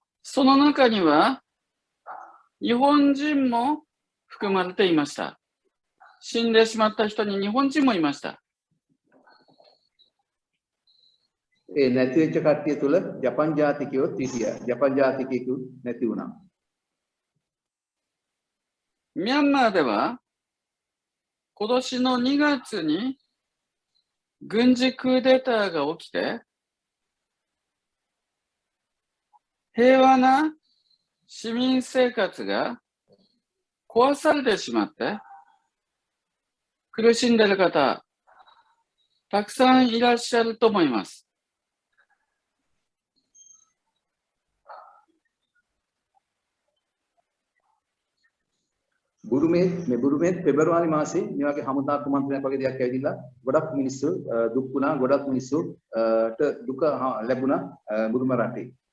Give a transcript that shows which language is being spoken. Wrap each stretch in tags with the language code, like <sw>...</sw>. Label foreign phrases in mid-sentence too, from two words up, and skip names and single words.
<ja>その中には日本人も含まれていました。死んでしまった人に日本人もいました。</ja> <si>නැති වෙච්ච කට්ටිය තුල ජපන් ජාතිකයොත් හිටියා. ජපන් ජාතිකයෙකු නැති වුණා.</si> <ja>ミャンマーでは今年の2月に軍事クーデターが起きて、平和な市民生活が壊されてしまって、苦しんでいる方、たくさんいらっしゃると思います。</ja> <si>බුරුමේ පෙබරවාරි මාසේ මේ වගේ හමුදා කුමන්ත්‍රණයක් වගේ දෙයක් ඇවිදලා ගොඩක් මිනිස්සු දුක් වුණා ගොඩක් මිනිස්සුට දුක ලැබුණා බුරුම රටේ</si>